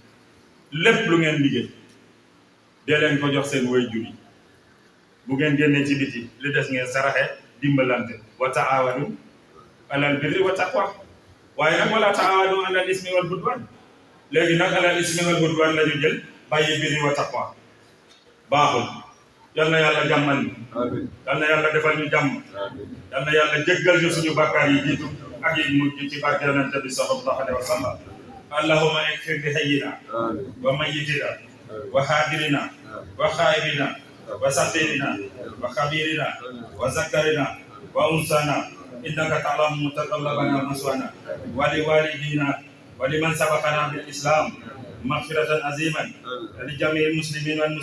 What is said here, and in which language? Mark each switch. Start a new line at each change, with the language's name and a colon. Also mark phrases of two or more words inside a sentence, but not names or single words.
Wolof: lépp lu ngeen liggéey dee leen ko jox seen waajur yi bu ngeen génnee ci biti li des ngeen saraxe dimbalante
Arabic: وتعاونوا على البر والتقوى
Wolof: waaye nag
Arabic: ولا تعاونوا على الإثم والعدوان
Wolof: léegi nag
Arabic: على الإثم والعدوان
Wolof: la ñu jël bàyyi
Arabic: البر والتقوى
Wolof: baaxul yal na yàlla jàmmal ñu yal na yàlla defal ñu jàmm yal na yàlla jéggal ñu suñu bàkkaar yi jiitu ak yi mujj ci barke yonent
Arabic: bi صلى الله عليه وسلم اللهم اغفر لحينا وميتنا وشاهدنا وغائبنا وصغيرنا وكبيرنا وذكرنا وأنثانا إنك تعلم متقلبنا ومثوانا ولوالدينا ولمن سبقنا بالإسلام مغفرة عظيما لجميع المسلمين وال